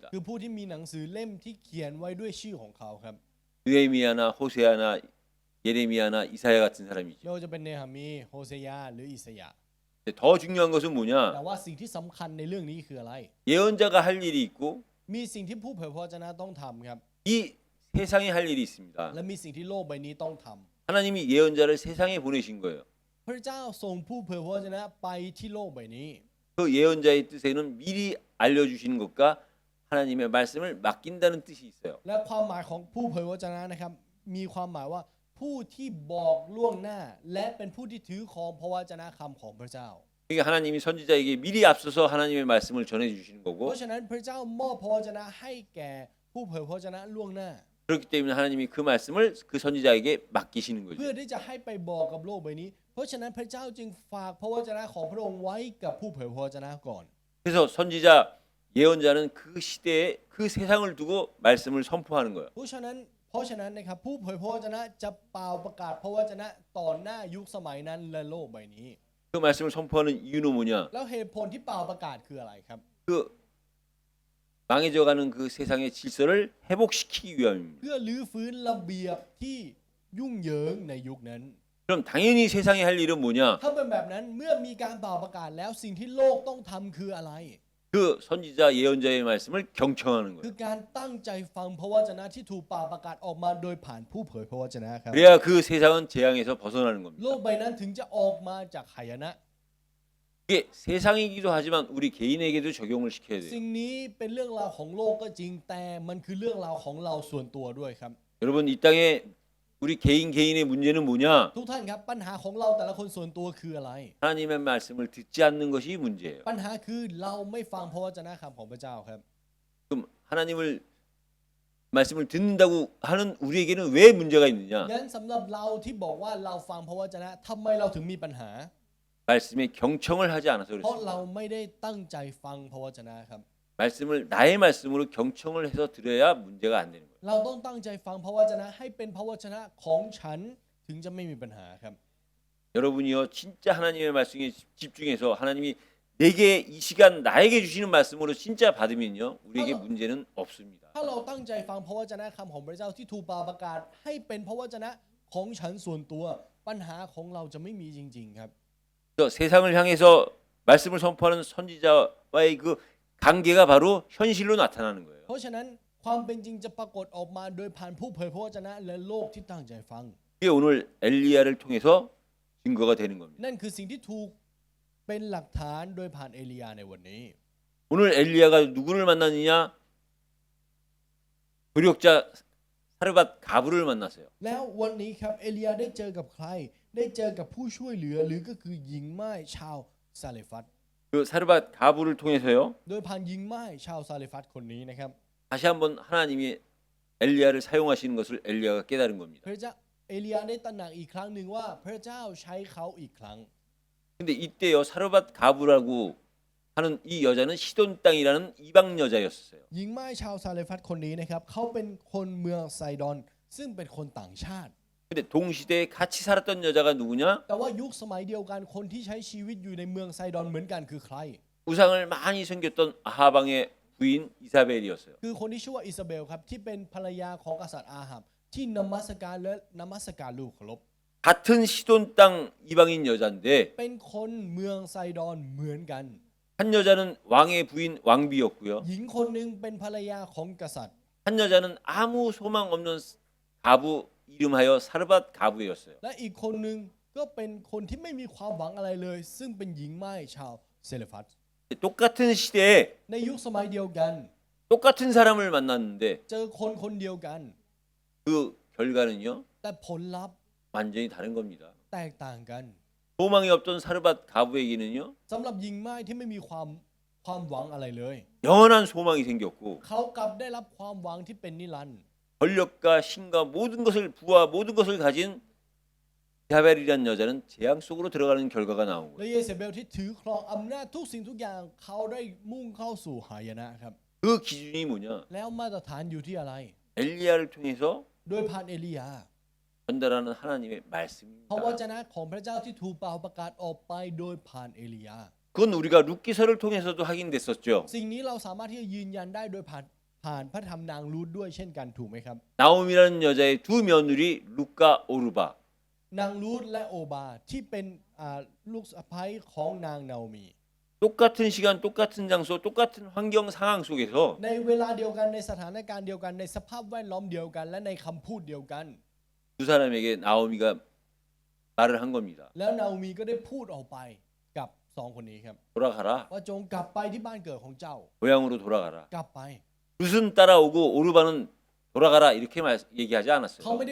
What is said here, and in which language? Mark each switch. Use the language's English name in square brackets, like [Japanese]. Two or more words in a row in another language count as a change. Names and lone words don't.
[Thai] คือผู้ที่มีหนังสือเล่มที่เขียนไว้ด้วยชื่อของเขาครับ [Korean] 느헤미야나 호세아나 예레미야나 이사야 같은 사람이죠. [Thai] ไม่ว่าจะเป็นเนหามีโฮเซยาหรืออิสยาห์ [Korean] 근데 더 중요한 것은 [Thai] แต่ [Korean] 뭐냐? [Thai] ว่าสิ่งที่สำคัญในเรื่องนี้คืออะไร [Korean] 예언자가 할 일이 있고 [Thai] มีสิ่งที่ผู้เผยพระวจนะต้องทำครับ [Korean] 이 세상에 할 일이 있습니다. [Thai] และมีสิ่งที่โลกใบนี้ต้องทำ [Korean] 하나님이 예언자를 세상에 보내신 거예요. [Thai] พระเจ้าส่งผู้เผยพระวจนะไปที่โลกใบนี้ [Korean] 그 예언자의 뜻에는 미리 알려주시는 것과 하나님의 말씀을 맡긴다는 뜻이 있어요. [Thai] และความหมายของผู้เผยพระวจนะนะครับมีความหมายว่าผู้ที่บอกล่วงหน้า และเป็นผู้ที่ถือครองพระวจนะคำของพระเจ้า [Korean] 그러니까 하나님이 선지자에게 미리 앞서서 하나님의 말씀을 전해주시는 [Thai] เพ [Korean] 거고 [Thai] ราะฉะนั้นพระเจ้ามอบพระวจนะให้แก่ผู้เผยพระวจนะล่วงหน้า [Korean] 그렇기 때문에 하나님이 그 말씀을 그 선지자에게 맡기시는 [Thai] เพื่อ [Korean] 거죠. [Thai] ที่จะให้ไปบอกกับโลกใบนี้ เพราะฉะนั้นพระเจ้าจึงฝากพระวจนะของพระองค์ไว้กับผู้เผยพระวจนะก่อน [Korean] 그래서 선지자 예언자는 그 시대에 그 세상을 두고 말씀을 선포하는 거예요. [Thai] เพราะฉะนั้นนะครับผู้เผยพระวจนะจะเป่าประกาศพระวจนะต่อหน้ายุคสมัยนั้นและโลกใบนี้ [Korean] 그 말씀을 선포하는 이유는 뭐냐? [Thai] แล้วเหตุผลที่เป่าประกาศคืออะไรครับ [Korean] 그 망해져가는 그 세상의 질서를 회복시키기 위함입니다. [Thai] เพื่อลื้อฟื้นระเบียบที่ยุ่งเหยิงในยุคนั้น [Korean] 그럼 당연히 세상에 할 일은 뭐냐? [Thai] ถ้าเป็นแบบนั้นเมื่อมีการเป่าประกาศแล้วสิ่งที่โลกต้องทำคืออะไร [Korean] 그 선지자 예언자의 말씀을 경청하는 [Thai] คือ [Korean] 거예요. [Thai] การตั้งใจฟังพระวจนะที่ถูกเป่าประกาศออกมาโดยผ่านผู้เผยพระวจนะครับ [Korean] 그래야 그 세상은 재앙에서 벗어나는 [Thai] โล [Korean] 겁니다. [Thai] กใบนั้นถึงจะออกมาจากหายนะ [Korean] 이게 세상이기도 하지만 우리 개인에게도 적용을 시켜야 돼요. [Thai] สิ่งนี้เป็นเรื่องราวของโลกก็จริงแต่มันคือเรื่องราวของเราส่วนตัวด้วยครับ [Korean] 여러분 이 땅에 우리 개인의 문제는 뭐냐? [Thai] ทุกท่านครับปัญหาของเราแต่ละคนส่วนตัวคืออะไร [Korean] 하나님의 말씀을 듣지 않는 것이 문제예요. [Thai] ปัญหาคือเราไม่ฟังพระวจนะคำของพระเจ้าครับ [Korean] 그럼 하나님을 말씀을 듣는다고 하는 우리에게는 왜 문제가 있느냐? [Thai] งั้นสำหรับเราที่บอกว่าเราฟังพระวจนะทำไมเราถึงมีปัญหา [Korean] 말씀에 경청을 하지 않아서 [Thai] เพราะ [Korean] 그렇습니다. [Thai] เราไม่ได้ตั้งใจฟังพระวจนะครับ [Korean] 말씀을 나의 말씀으로 경청을 해서 들어야 문제가 안 되는 거예요. [Thai] เราต้องตั้งใจฟังพระวจนะให้เป็นพระวจนะของฉันถึงจะไม่มีปัญหาครับ [Korean] 여러분이요 진짜 하나님의 말씀에 집중해서 하나님이 내게 이 시간 나에게 주시는 말씀으로 진짜 받으면요 우리에게 문제는 없습니다. [Thai] ถ้าเราตั้งใจฟังพระวจนะคำของพระเจ้าที่ถูกประกาศให้เป็นพระวจนะของฉันส่วนตัว ปัญหาของเราจะไม่มีจริงๆครับ [Korean] 그래서 세상을 향해서 말씀을 선포하는 선지자와의 그 관계가 바로 현실로 나타나는 거예요. [Thai] เพราะฉะนั้นความเป็นจริงจะปรากฏออกมาโดยผ่านผู้เผยพระวจนะและโลกที่ตั้งใจฟัง [Korean] 그게 오늘 엘리야를 통해서 증거가 되는 겁니다. [Thai] นั่นคือสิ่งที่ถูกเป็นหลักฐานโดยผ่านเอลียาในวันนี้ [Korean] 오늘 엘리야가 누구를 만났느냐? 불역자 사르밧 가브를 만났어요. [Thai] แล้ววันนี้ครับเอลียาได้เจอกับใคร ได้เจอกับผู้ช่วยเหลือหรือก็คือหญิงม่ายชาวซาเลฟัต [Korean] 그 사르밧 가브를 통해서요. [Thai] โดยผ่านหญิงม่ายชาวซาเลฟัตคนนี้นะครับ [Korean] 다시 한번 하나님이 엘리야를 사용하시는 것을 엘리야가 깨달은 겁니다. [Thai] พระเจ้าเอลียาได้ตระหนักอีกครั้งหนึ่งว่าพระเจ้าใช้เขาอีกครั้ง [Korean] 근데 이때요 사르밧 가브라고 하는 이 여자는 시돈 땅이라는 이방 여자였어요. [Thai] หญิงม่ายชาวซาเลฟัตคนนี้นะครับเขาเป็นคนเมืองไซดอนซึ่งเป็นคนต่างชาติ [Korean] 근데 동시대에 같이 살았던 여자가 누구냐? [Thai] แต่ว่ายุคสมัยเดียวกันคนที่ใช้ชีวิตอยู่ในเมืองไซดอนเหมือนกันคือใคร [Korean] 우상을 많이 섬겼던 아하방의 부인 이사벨이었어요. [Thai] คือคนที่ชื่อว่าอิซาเบลครับที่เป็นภรรยาของกษัตริย์อาหับที่นมัสการและนมัสการลูกเคารพ [Korean] 같은 시돈 땅 이방인 여자인데 [Thai] เป็นคนเมืองไซดอนเหมือนกัน [Korean] 한 여자는 왕의 부인 왕비였고요. [Thai] หญิงคนหนึ่งเป็นภรรยาของกษัตริย์ [Korean] 한 여자는 아무 소망 없는 가부 이름하여 사르밧 가부였어요. [Thai] และอีกคนหนึ่งก็เป็นคนที่ไม่มีความหวังอะไรเลย ซึ่งเป็นหญิงม่ายชาวเซเลฟัต [Korean] 똑같은 시대에 [Thai] ในยุคสมัยเดียวกัน [Korean] 똑같은 사람을 만났는데 [Thai] เจอคนคนเดียวกัน [Korean] 그 결과는요 [Thai] แต่ผลลัพธ์ [Korean] 완전히 다른 겁니다. [Thai] แตกต่างกัน [Korean] 소망이 없던 사르밧 가부에게는요 [Thai] สำหรับหญิงม่ายที่ไม่มีความหวังอะไรเลย [Korean] 영원한 소망이 생겼고 [Thai] เขากลับได้รับความหวังที่เป็นนิรันดร์ [Korean] 권력과 신과 모든 것을 부와 모든 것을 가진 이사벨이라는 여자는 재앙 속으로 들어가는 결과가 나온 [Thai] และ [Korean] 거예요. [Thai] เยเซเบลที่ถือครองอำนาจทุกสิ่งทุกอย่างเขาได้มุ่งเข้าสู่หายนะครับ [Korean] 그 기준이 뭐냐? [Thai] แล้วมาตรฐานอยู่ที่อะไร [Korean] 엘리야를 통해서 [Thai] โดยผ่านเอลียา [Korean] 전달하는 하나님의 [Thai] พระว [Korean] 말씀입니다. [Thai] จนะของพระเจ้าที่ถูกเป่าประกาศออกไปโดยผ่านเอลียา [Korean] 그건 우리가 룻기서를 통해서도 확인됐었죠. [Thai] สิ่งนี้เราสามารถที่จะยืนยันได้โดยผ่านพระธรรมนางรูธด้วยเช่นกันถูกไหมครับ [Korean] 나옴이라는 여자의 두 며느리 룻과 오르바. [Thai] นางรูธและโอบาที่เป็นลูกสะใภ้ของนางนาโอมี [Korean] 똑같은 시간, 똑같은 장소, 똑같은 환경 상황 속에서 [Thai] ในเวลาเดียวกันในสถานการณ์เดียวกันในสภาพแวดล้อมเดียวกัน และในคำพูดเดียวกัน [Korean] 두 사람에게 나오미가 말을 한 겁니다. [Thai] แล้วนาโอมีก็ได้พูดออกไปกับสองคนนี้ครับ [Korean] 돌아가라. [Thai] ว่าจงกลับไปที่บ้านเกิดของเจ้า [Korean] 고향으로 돌아가라. [Thai] กลับไป [Korean] 룻은 따라오고 오르바는 돌아가라 이렇게 얘기하지 [Thai] เขาไม่